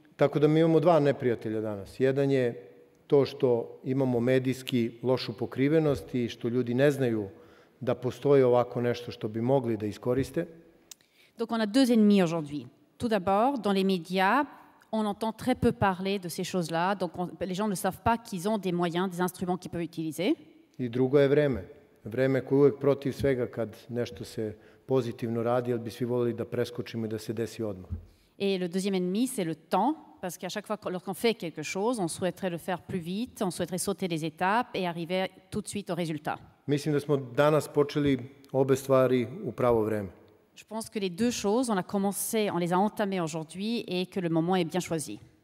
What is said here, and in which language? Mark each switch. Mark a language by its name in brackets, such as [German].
[Serbian] Tako da mi imamo dva neprijatelja danas. Jedan je to što imamo medijski lošu pokrivenost i što ljudi ne znaju da postoji ovako nešto što bi mogli da iskoriste. [French] Donc on a deux ennemis aujourd'hui. Tout d'abord, dans les médias, on entend très peu parler de ces choses-là, donc les gens ne savent pas qu'ils ont des moyens, des instruments qu'ils peuvent utiliser. [Serbian] I drugo je vreme. Vreme koje je uvek protiv svega kad nešto se pozitivno radi, ali bi svi volili da preskočimo i da se desi odmah. [French] Et le deuxième ennemi, c'est le temps, parce qu'à chaque fois lorsqu'on fait quelque chose, on souhaiterait le faire plus vite, on souhaiterait sauter les étapes et arriver tout de suite au résultat. [Serbian] Mislim da smo danas počeli obe stvari u pravo vreme. [French] Je pense que les deux choses, on les a entamées aujourd'hui et que le moment est bien choisi.